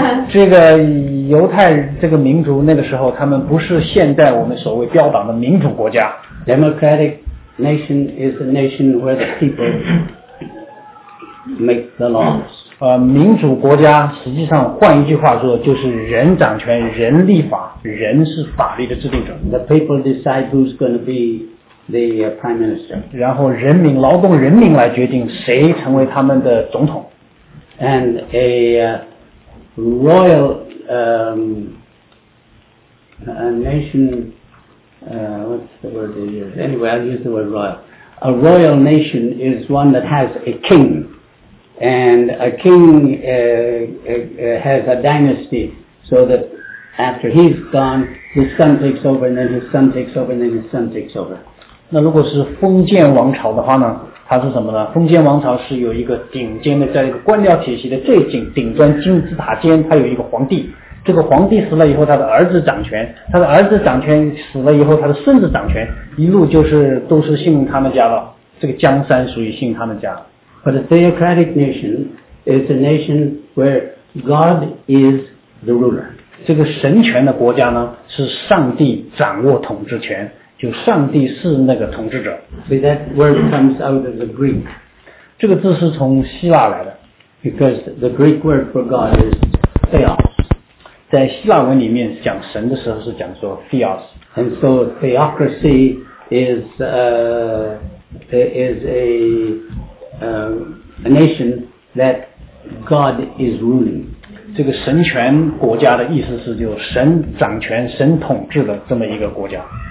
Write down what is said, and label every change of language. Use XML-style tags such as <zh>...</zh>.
<zh>这个犹太这个民族那个时候他们不是现在我们所谓标榜的民主国家。</zh> <en>Democratic nation is a nation where the people make the laws.</en> <zh>民主国家实际上换一句话说就是人掌权，人立法，人是法律的制定者。</zh> <en>The people decide who's going to beThe Prime Minister.</en> <zh>然后人民，劳动人民来决定谁成为他们的总统。</zh> <en>And a royal a nation, what's the word they use? Anyway, I'll use the word royal. A royal nation is one that has a king. And a king has a dynasty so that after he's gone, his son takes over, and then his son takes over, and then his son takes over.</en> <zh>那如果是封建王朝的话呢，它是什么呢？封建王朝是有一个顶尖的，在一个官僚体系的最顶顶端金字塔尖，它有一个皇帝，这个皇帝死了以后他的儿子掌权，他的儿子掌权死了以后他的孙子掌权，一路就是都是姓他们家了，这个江山属于姓他们家。</zh> <en>But a theocratic nation is a nation where God is the ruler.</en> <zh>这个神权的国家呢是上帝掌握统治权，就上帝是那个统治者。</zh> <en>So that word comes out of the Greek.</en> <zh>这个字是从希腊来的。</zh> <en>Because the Greek word for God is theos.</en> <zh>在希腊文里面讲神的时候是讲说 theos.</zh> <en>And so theocracy is a nation that God is ruling.</en> <zh>这个神权国家的意思是就是神掌权，神统治的这么一个国家。</zh>